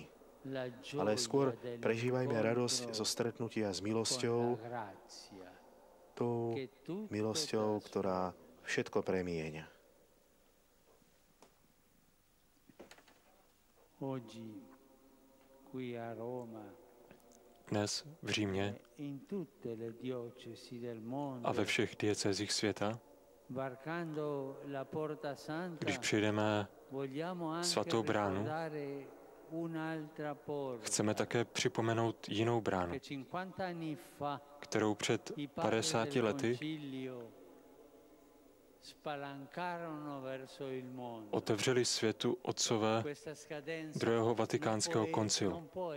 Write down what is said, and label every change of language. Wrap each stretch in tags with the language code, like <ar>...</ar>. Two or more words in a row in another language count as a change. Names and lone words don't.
<sk>Ale skôr prežívajme radosť zo stretnutia s milosťou, tou milosťou, ktorá všetko premieňa.</sk> <cs>Dnes v Římě a ve všech diecézích světa, když přijdeme svatou bránu, chceme také připomenout jinou bránu, kterou před 50 lety otevřeli světu otcové druhého vatikánského koncilu.</cs>